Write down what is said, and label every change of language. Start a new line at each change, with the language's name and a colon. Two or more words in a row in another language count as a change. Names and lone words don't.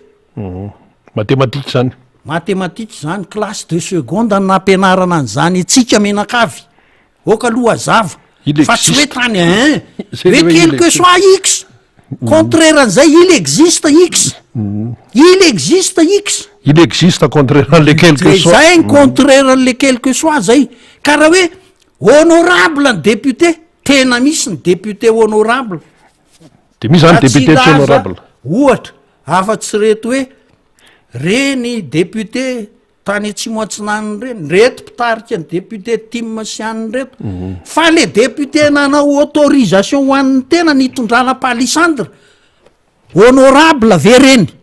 Malagasy: matematika zany matematika zany
French: classe de seconde
Malagasy: nampianarana an'zany tsika menakavy oka aloha azava fa tsy hoe tany hoe
French: quelque soit x contraire
Malagasy: an'izay
French: il existe x il existe contraire an'le quelque soit
Malagasy: zay ny contraire an'le
French: quelque soit
Malagasy: zay ka raha hoe honorable ny député tena misy ny député honorable de misy zany député tsy honorable ohatra afa-tsy reto hoe reny député tany atsimo-atsinany reny reto mpitarika ny député Tim Siany reto fa le député nanao autorisation ho an'ny tena nitondrana palissandre honorable ve reny